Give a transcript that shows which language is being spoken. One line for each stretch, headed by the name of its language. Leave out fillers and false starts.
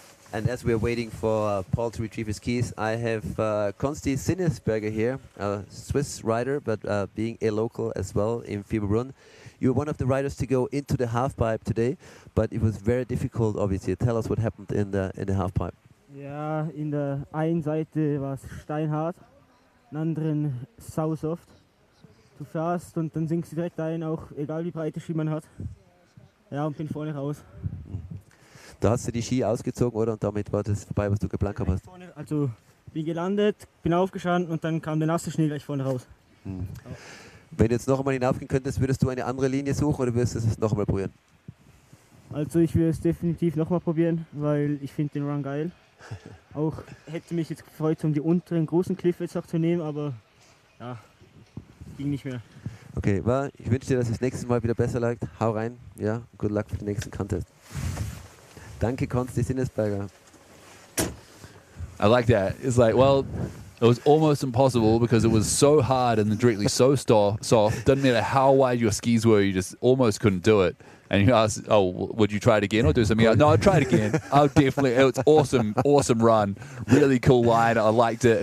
English: And as we're waiting for Paul to retrieve his keys, I have Konsti Sinnesberger here, a Swiss rider, but being a local as well in Fieberbrunn. You were one of the riders to go into the halfpipe today, but it was very difficult, obviously. Tell us what happened in the halfpipe.
German: Ja, in der einen Seite war es steinhart, in der anderen sausoft. Du fährst und dann sinkst du direkt ein, auch egal wie breite Ski man hat. Ja, und bin vorne raus. Da hast du die Ski ausgezogen, oder? Und damit war das vorbei, was du geplant gehabt hast? Also bin gelandet, bin aufgestanden und dann kam der nasse Schnee gleich vorne raus. Wenn du jetzt noch einmal hinaufgehen könntest, würdest du eine andere Linie suchen oder würdest du es noch einmal probieren? Also ich würde es definitiv noch mal probieren, weil ich finde den Run geil. Auch hätte mich jetzt gefreut, um die unteren großen Cliff jetzt auch zu nehmen, aber ja, ging nicht mehr. Okay, ich wünsche dir, dass es nächstes Mal wieder besser lag. Hau rein, ja,
English: good luck
German: für den nächsten Contest. Danke, Konsti Sinnesberger.
English: I like that. It's like, well, it was almost impossible because it was so hard and directly so soft. Doesn't matter how wide your skis were, you just almost couldn't do it. And you asked, oh, would you try it again or do something else? No, I'll try it again. I'll definitely. It was awesome run. Really cool line. I liked it.